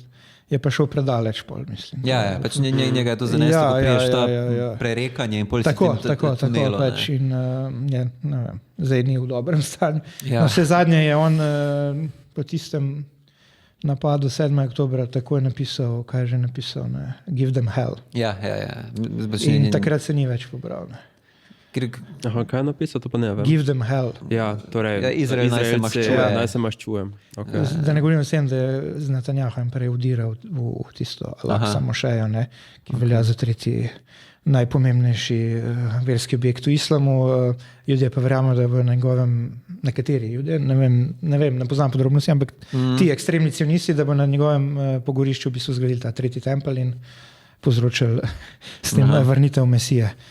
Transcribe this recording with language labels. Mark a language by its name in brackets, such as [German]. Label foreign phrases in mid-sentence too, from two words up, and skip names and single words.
[Slovenian] Je pa šel predaleč pol, mislim. Pač njega je to zaneslo, ko priješ ta prerekanje in pol si tako pač in ne vem, zdaj ni v dobrem stanju. Vse zadnje je on po tistem napadu 7. oktobra takoj napisal, kaj je že napisal, [English] Give them hell. [Slovenian] In takrat se ni več pobral. Kaj je napisal, to pa ne vem. [English] Give them hell. [Slovenian] Torej Izrael naj se maščujem. Da ne govorim o tem, da je z Netanjahujem prej vdiral v tisto Al-Aqsa mošejo, ki velja za tretji najpomembnejši verski objekt v islamu. Ljudje pa verjamo, da v njegovem, nekateri ljudje, ne poznam podrobnosti, ampak ti ekstremni cionisti, da bo na njegovem pogorišču v bistvu zgradili ta tretji tempelj in povzročili s tem vrnitev Mesije.